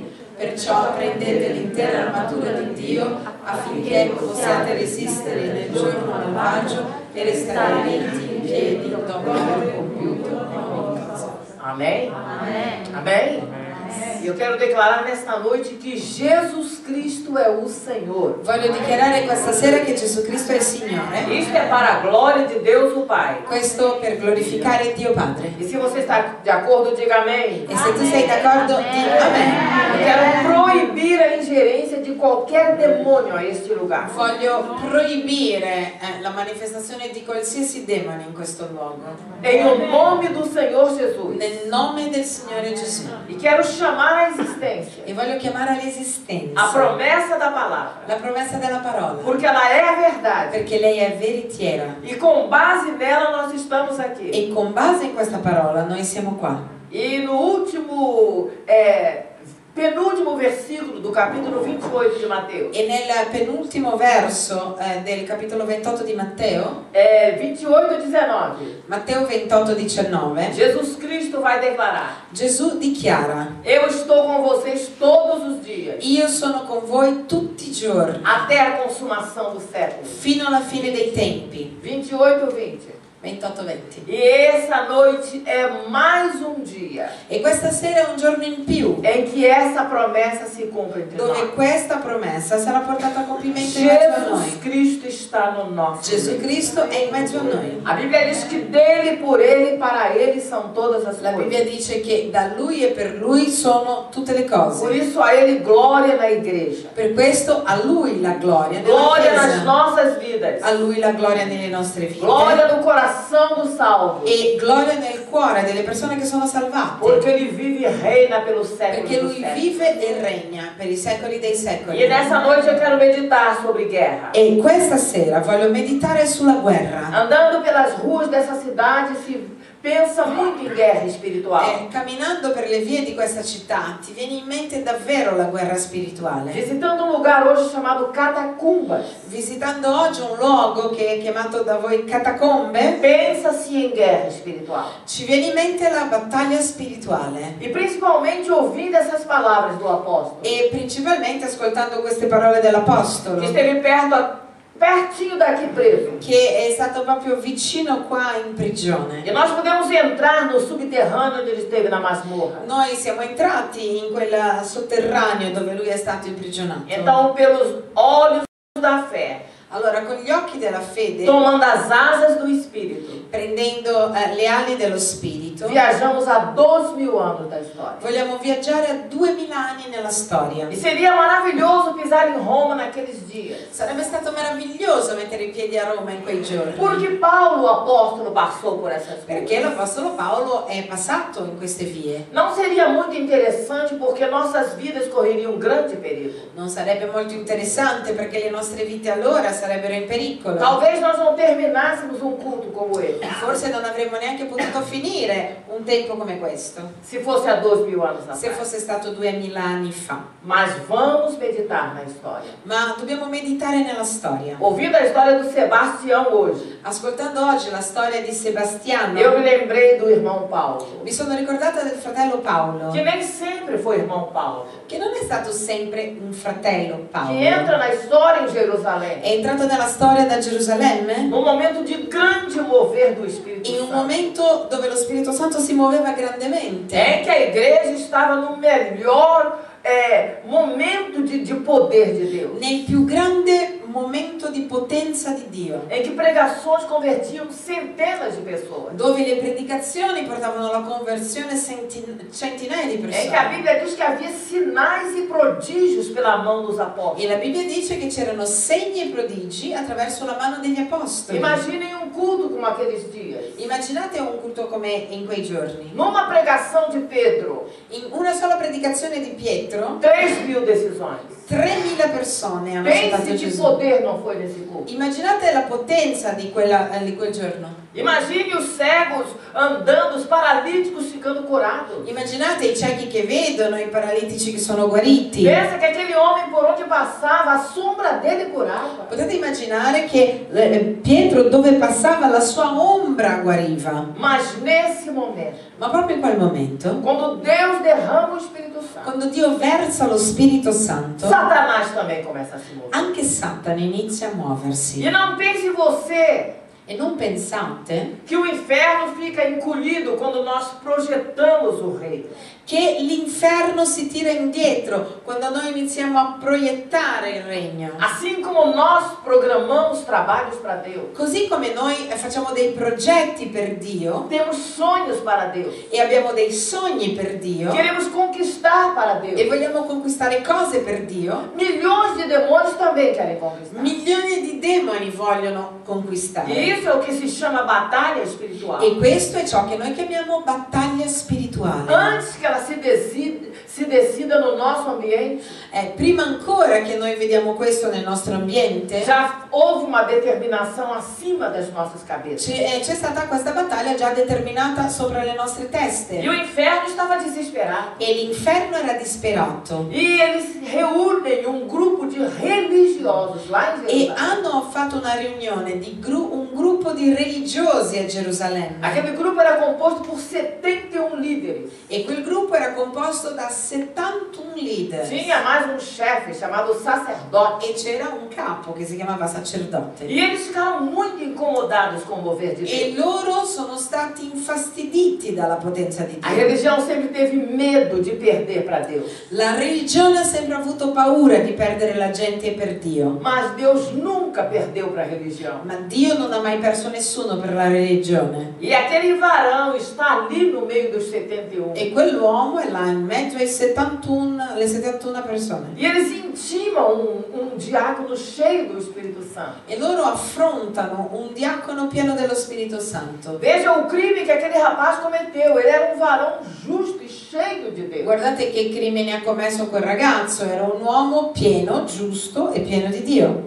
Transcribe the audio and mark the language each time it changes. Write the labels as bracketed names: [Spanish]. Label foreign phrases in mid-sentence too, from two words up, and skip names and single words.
[Italian] Perciò prendete l'intera armatura di Dio affinché possiate resistere nel giorno malvagio e restare ritti in piedi dopo aver compiuto ogni cosa. [Portuguese] Amém? Amém. Amém? E eu quero declarar nesta noite que Jesus Cristo é o Senhor. [Italian] Voglio dichiarare questa sera che Gesù Cristo è il Signore. [Portuguese] Isto é para a glória de Deus o Pai. [Italian] Questo per glorificare Dio Padre. [Portuguese] E se você está de acordo, diga amém. [Italian] E se tu sei d'accordo, di Amen. [Portuguese] Eu quero proibir a ingerência de qualquer demônio a este lugar. [Italian] Voglio proibire la manifestazione di qualsiasi demone in questo luogo. [Portuguese] Em o nome do Senhor Jesus. [Italian] Nel nome del Signore Gesù. [Portuguese] E quero chamar à existência [Italian] E voglio chiamare [Portuguese] a [Italian] all'esistenza [Portuguese] promessa da palavra, [Italian] la promessa della parola, [Portuguese] porque ela é a verdade. [Italian] perché lei è veritiera [Portuguese] E com base nela nós estamos aqui. [Italian] e con base in questa parola noi siamo qua. [Portuguese] E no último, penúltimo versículo do capítulo 28 de Mateus, [Italian] E nel penultimo verso del capitolo 28 di Matteo, [Portuguese] 28:19, [Italian] Matteo 28:19, [Portuguese] Jesus Cristo vai declarar: [Italian] Gesù dichiara: [Portuguese] Eu estou com vocês todos os dias, [Italian] io sono con voi tutti i giorni, [Portuguese] até a consumação do século. [Italian] fino alla fine dei tempi. [Portuguese] 28:20. [Italian] 28-20. [Portuguese] E essa noite é mais um dia [Italian] E questa sera è un giorno in più [Portuguese] em que essa promessa se cumpre entre [Italian] dove [Portuguese] nós. [Italian] questa promessa sarà portata a compimento in mezzo a [Portuguese] Jesus [Italian] noi. [Portuguese] Cristo está no nosso [Italian] Gesù [Portuguese] meio. [Italian] Cristo è in mezzo a noi. [Portuguese] A Bíblia diz que dele, por ele e para ele são todas as [Italian] La Bibbia [Portuguese] coisas. [Italian] dice che da Lui e per Lui sono tutte le [Portuguese] Por [Italian] cose. [Portuguese] isso a ele glória na igreja. [Italian] Per questo a Lui la gloria nella [Portuguese] Glória nas [Italian] Chiesa, [Portuguese] nossas vidas. [Italian] a Lui la gloria nelle nostre vite [Portuguese] Glória no coração do salvo. [Italian] e gloria nel cuore delle persone che sono salvate. [Portuguese] Porque ele vive e reina pelos séculos [Italian] Perché [Portuguese] dos [Italian] Lui [Portuguese] séculos. [Italian] vive e regna per i secoli dei secoli. [Portuguese] E nessa noite eu quero meditar sobre guerra. [Italian] E questa sera voglio meditare sulla guerra. [Portuguese] Andando pelas ruas dessa cidade se pensa muito em guerra espiritual. [Italian] Camminando per le vie di questa città ti viene in mente davvero la guerra spirituale. [Portuguese] Visitando um lugar hoje chamado Catacumbas, [Italian] Visitando oggi un luogo che è chiamato da voi catacombe, [Portuguese] pensa-se em guerra espiritual. [Italian] ci viene in mente la battaglia spirituale. [Portuguese] E principalmente ouvindo essas palavras do apóstolo, [Italian] E principalmente ascoltando queste parole dell'Apostolo, [Portuguese] que esteve pertinho daqui preso. [Italian] che è stato proprio vicino qua in prigione. [Portuguese] E nós podemos entrar no subterrâneo onde ele esteve na masmorra. [Italian] Noi siamo entrati in quel sotterraneo dove lui è stato imprigionato. [Portuguese] Então, pelos olhos da fé, [Italian] Allora, con gli occhi della fede, [Portuguese] tomando as asas do Espírito, [Italian] prendendo le ali dello Spirito, [Portuguese] viajamos a 2000 anos da história. [Italian] vogliamo viaggiare a 2000 anni nella storia. [Portuguese] E seria maravilhoso pisar em Roma naqueles dias. [Italian] Sarebbe stato meraviglioso mettere i piedi a Roma in quei giorni. [Portuguese] Porque Paulo, o apóstolo, passou por essas [Italian] Perché [Portuguese] coisas. [Italian] l'Apostolo Paolo è passato in queste vie. [Portuguese] Não seria muito interessante porque nossas vidas correriam um grande perigo. [Italian] Non sarebbe molto interessante perché le nostre vite allora sarebbero in pericolo. [Portuguese] Talvez nós não terminássemos um culto como esse, [Italian] Forse non avremmo neanche potuto finire un tempo come questo [Portuguese] se fosse há 2000 anos [Italian] se [Portuguese] atrás. [Italian] fosse stato 2000 anni fa. [Portuguese] Mas vamos meditar na história. [Italian] Ma dobbiamo meditare nella storia. [Portuguese] Ouvindo a história do Sebastião hoje, [Italian] Ascoltando oggi la storia di Sebastiano, [Portuguese] eu me lembrei do irmão Paulo, [Italian] mi sono ricordata del fratello Paolo, [Portuguese] que nem sempre foi irmão Paulo, [Italian] che non è stato sempre un fratello Paolo. [Portuguese] que entra na história em Jerusalém, [Italian] È entrato nella storia da Gerusalemme [Portuguese] num momento de grande mover do Espírito [Italian] in un [Portuguese] Santo, [Italian] momento dove lo Spirito Santo si muoveva grandemente, [Portuguese] em que a igreja estava no melhor momento de poder de Deus, [Italian] nel più grande momento di potenza di Dio, [Portuguese] em que pregações convertiam centenas de pessoas, [Italian] dove le predicazioni portavano alla conversione centinaia di [Portuguese] em que a [Italian] persone. [Portuguese] Bíblia diz que havia sinais e prodígios pela mão dos apóstolos. [Italian] E la Bibbia dice che c'erano segni e prodigi attraverso la mano degli apostoli. [Portuguese] Imaginem um culto como aqueles dias. [Italian] Immaginate un culto come in quei giorni. [Portuguese] Numa pregação de Pedro, [Italian] In una sola predicazione di Pietro, [Portuguese] 3.000 decisões. [Italian] 3000 persone hanno [Portuguese] Pense [Italian] ascoltato [Portuguese] que [Italian] Gesù. [Portuguese] poder não foi nesse culto. [Italian] Immaginate la potenza di quel giorno. [Portuguese] Imagine os cegos andando, os paralíticos ficando curados. [Italian] Immaginate i ciechi che vedono, i paralitici che sono guariti. [Portuguese] Pensa que aquele homem por onde passava, a sombra dele curava. [Italian] Potete immaginare che Pietro dove passava la sua ombra guariva. [Portuguese] Mas nesse momento, [Italian] Ma proprio in quel momento, [Portuguese] quando Deus derrama o Espírito Santo, [Italian] quando Dio versa lo Spirito Santo, [Portuguese] Satanás também começa a se mover. [Italian] anche Satana inizia a muoversi. [Portuguese] E não pense você [Italian] E non pensate [Portuguese] que o inferno fica encolhido quando nós projetamos o reino. [Italian] che l'inferno si tira indietro quando noi iniziamo a proiettare il regno. [Portuguese] Assim como nós programamos trabalhos para Deus, [Italian] Così come noi facciamo dei progetti per Dio [Portuguese] temos sonhos para Deus, [Italian] e abbiamo dei sogni per Dio [Portuguese] queremos conquistar para [Italian] e [Portuguese] Deus. [Italian] vogliamo conquistare cose per Dio, [Portuguese] Milhões de demônios também querem conquistar. [Italian] milioni di demoni vogliono conquistare. [Portuguese] E isso é o que se chama batalha espiritual. [Italian] E questo è ciò che noi chiamiamo battaglia spirituale. [Portuguese] Antes que ela se se decida no nosso ambiente, [Italian] Prima ancora che noi vediamo questo nel nostro ambiente, [Portuguese] já houve uma determinação acima das nossas cabeças. [Italian] c'è stata questa battaglia già determinata sopra le nostre teste. [Portuguese] E o inferno estava desesperado. [Italian] E l'inferno era disperato. [Portuguese] E eles reúnem um grupo de religiosos lá em [Italian] E [Portuguese] Jerusalém. [Italian] hanno fatto una riunione di un gruppo di religiosi a Gerusalemme. [Portuguese] Aquele grupo era composto por 71 líderes. [Italian] E quel gruppo era composto da 71 leader. [Portuguese] Tinha mais um chefe chamado sacerdote. [Italian] E c'era un capo che si chiamava sacerdote. [Portuguese] E eles ficaram muito incomodados com o mover de [Italian] E [Portuguese] Deus. [Italian] loro sono stati infastiditi dalla potenza di [Portuguese] A [Italian] Dio. [Portuguese] religião sempre teve medo de perder para Deus. [Italian] La religione ha sempre avuto paura di perdere la gente per Dio. [Portuguese] Mas Deus nunca perdeu para a religião. [Italian] Ma Dio non ha mai perso nessuno per la religione. [Portuguese] E aquele varão está ali no meio dos 71. [Italian] E quell'uomo è là in mezzo ai 71, alle 71 persone. [Portuguese] E eles intimam um diácono cheio do Espírito Santo. [Italian] E loro affrontano un diacono pieno dello Spirito Santo. [Portuguese] Veja o crime que aquele rapaz cometeu. Ele era um varão justo e cheio de Deus. [Italian] Guardate che crimine ha commesso quel ragazzo, era un uomo pieno, giusto e pieno di Dio.